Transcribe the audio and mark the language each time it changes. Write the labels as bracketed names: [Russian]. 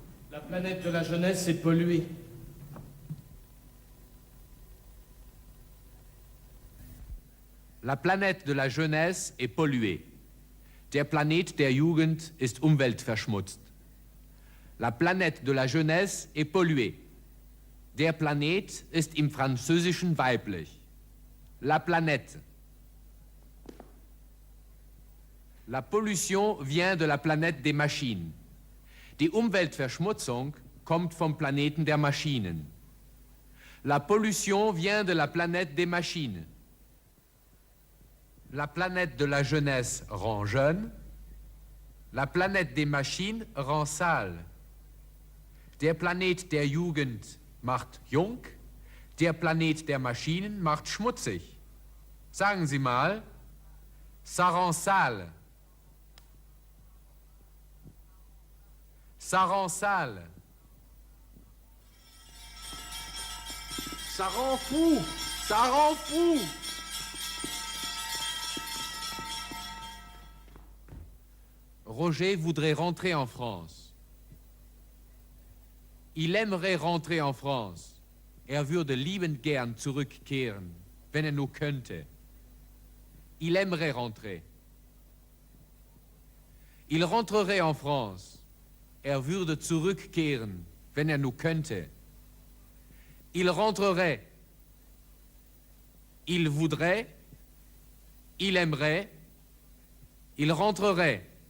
[French] La planète de la jeunesse est polluée. La planète de la jeunesse est polluée. [German] Der Planet der Jugend ist umweltverschmutzt. [French] La planète de la jeunesse est polluée. [German] Der Planet ist im Französischen weiblich. [French] La planète. La pollution vient de la planète des machines. [German] Die Umweltverschmutzung kommt vom Planeten der Maschinen. [French] La pollution vient de la planète des machines. La planète de la jeunesse rend jeune. La planète des machines rend sale. [German] Der Planet der Jugend macht jung. Der Planet der Maschinen macht schmutzig. Sagen Sie mal, [French] ça rend sale. Ça rend sale. Ça rend fou. Ça rend fou. Roger voudrait rentrer en France. Il aimerait rentrer en France. [German] Würde liebend gern zurückkehren, wenn nur könnte. [French] Il aimerait rentrer. Il rentrerait en France. [German] Würde zurückkehren, wenn nur könnte. [French] Il rentrerait. Il voudrait. Il aimerait. Il rentrerait.